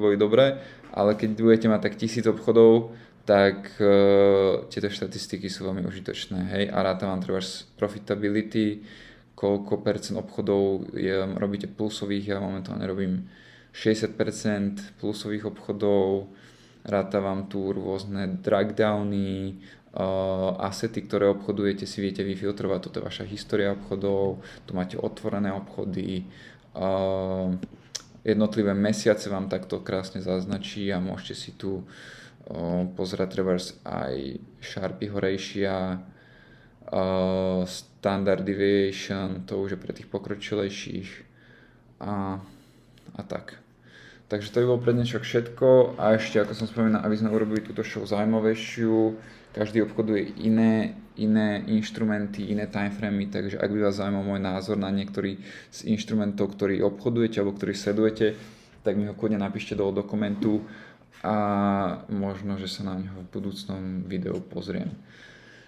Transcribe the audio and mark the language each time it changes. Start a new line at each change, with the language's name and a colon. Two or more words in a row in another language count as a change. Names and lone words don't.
Slovak: boli dobré, ale keď budete mať tak 1000 obchodov, tak tieto štatistiky sú veľmi užitočné, hej, a ráta vám treba profitability, koľko percent obchodov robíte plusových, ja momentálne robím 60% plusových obchodov, ráta vám tu rôzne dragdowny, asety, ktoré obchodujete, si viete vyfiltrovať, toto je vaša história obchodov, tu máte otvorené obchody, jednotlivé mesiace vám takto krásne zaznačí a môžete si tu pozerať trebárs aj Sharpeyho ratio,
English: standard deviation,
Slovak: to už je pre tých pokročilejších a tak. Takže to by bolo pre dnešok všetko, a ešte, ako som spomínal, aby sme urobili túto show zaujímavejšiu, každý obchoduje iné inštrumenty, iné timeframey, takže ak by vás zaujímal môj názor na niektorý z inštrumentov, ktorý obchodujete alebo ktorý sledujete, tak mi ho kľudne napíšte do komentu a možno, že sa na neho v budúcnom videu pozriem.